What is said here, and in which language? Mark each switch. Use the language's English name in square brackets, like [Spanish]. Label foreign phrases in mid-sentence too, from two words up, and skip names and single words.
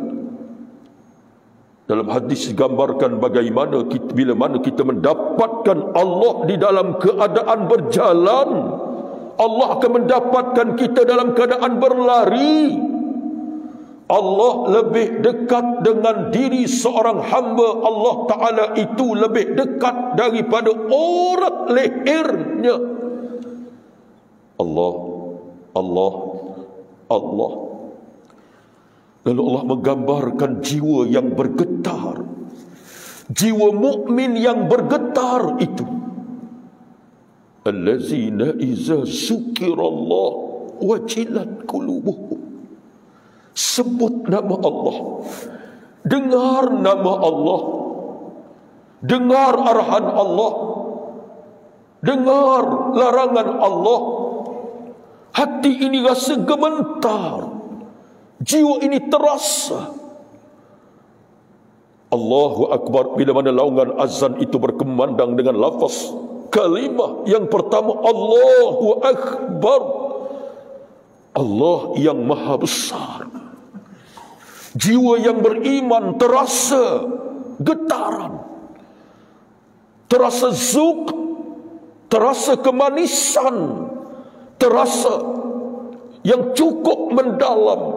[Malay] Dalam hadis digambarkan bagaimana bila mana kita mendapatkan Allah di dalam keadaan berjalan, Allah akan mendapatkan kita dalam keadaan berlari. Allah lebih dekat dengan diri seorang hamba [Arabic] الله تعالى [Malay] itu lebih dekat daripada urat lehernya. Allah, Allah, Allah. Lalu Allah menggambarkan jiwa yang bergetar, jiwa mukmin yang bergetar itu. [Arabic] الذين إذا ذكر الله وجلت قلوبهم. [Malay] Sebut nama Allah, dengar nama Allah, dengar arahan Allah, dengar larangan Allah, hati ini rasa gemetar, jiwa ini terasa. [Arabic] الله أكبر. [Malay] Bila mana laungan azan itu berkumandang dengan lafaz kalimah yang pertama, [Arabic] الله أكبر, [Malay] Allah yang maha besar. Jiwa yang beriman terasa getaran, terasa zuk, terasa kemanisan, terasa yang cukup mendalam.